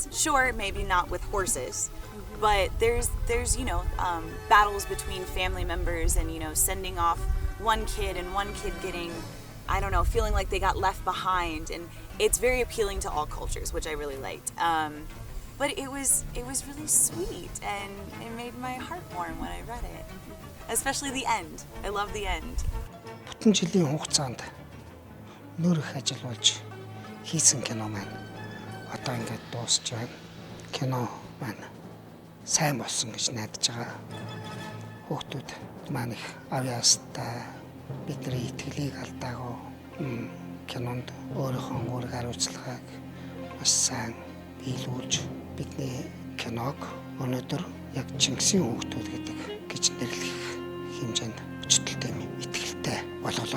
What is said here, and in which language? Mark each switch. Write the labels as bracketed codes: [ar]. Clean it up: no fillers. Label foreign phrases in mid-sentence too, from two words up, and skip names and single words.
[en] Sure, maybe not with horses, but there's battles between family members and sending off one kid and one kid getting, I don't know, feeling like they got left behind, and it's very appealing to all cultures, which I really liked. But it was really sweet, and it made my heart warm when I read it, especially the end. I love the end. [mn] Бүтэн жилийн хугацаанд нөр их ажил болж хийсэн кино маань одоо ингээд дуусч байна. Кино маань сайн болсон гэж найдаж байгаа. Хүүхдүүд маань их авьяастай, бидний итгэлийг алдаагүй кинонд өөрийнхөө үүрэг хариуцлагыг маш сайн биелүүлж бидний киног өнөөдөр яг Чингисийн хүүхдүүд гэж нэрлэх хэмжээнд өчтөлтэй итгэлтэй болголоо.